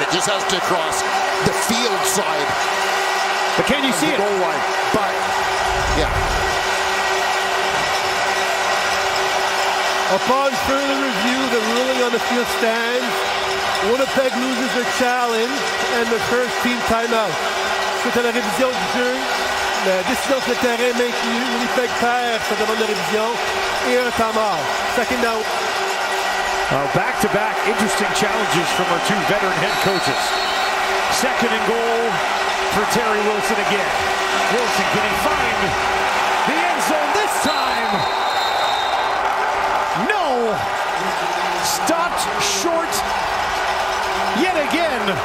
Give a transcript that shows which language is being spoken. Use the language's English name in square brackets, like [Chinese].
[English] It just has to cross the field side. But can you see it? Goal line. But, yeah. Upon further review, the ruling on the field stands. Winnipeg loses their challenge and the first team timeout. [French] Suite à la révision du jeu, la décision sur le terrain est maintenue. Winnipeg perd sa demande de révision et un temps mort. [English] Second down. Back-to-back interesting challenges from our two veteran head coaches. Second and goal for Terry Wilson again. Wilson, can he find the end zone this time? No! Stopped short yet again.